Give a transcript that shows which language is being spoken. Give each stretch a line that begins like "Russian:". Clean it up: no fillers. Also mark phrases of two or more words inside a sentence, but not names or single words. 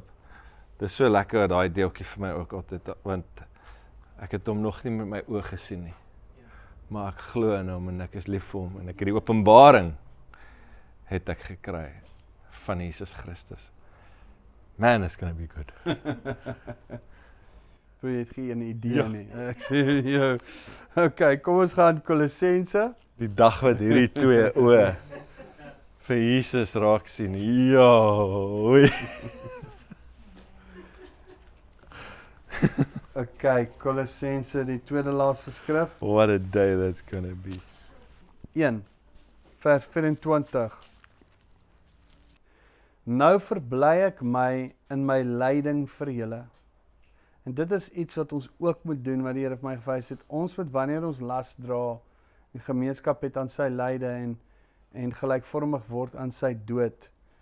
Afrikaans: Dis so lekker daai deeltjie vir my ook altyd, want ek het hom nog nie met my oë gesien nie. Maar ek glo in hom en ek is lief vir hom en ek het die openbaring het ek gekry van Jesus Christus. Man,
English: it's gonna be good.
Afrikaans: Bro, jy het geen idee nie. Ek sê jou. Okay, kom ons gaan Kolossense. Die dag wat hierdie twee oë vir Jesus raak sien. Ja, oei. Okay, Kolossense, die tweede laaste skrif.
English: What a day that's gonna be.
Afrikaans: 1 vers 24. Nou verbly ek my in my lyding vir julle. En dit is iets wat ons ook moet doen, wat die Here vir my gewys het. Ons moet, wanneer ons las dra, die gemeenskap het aan sy lyde en gelykvormig word aan sy dood.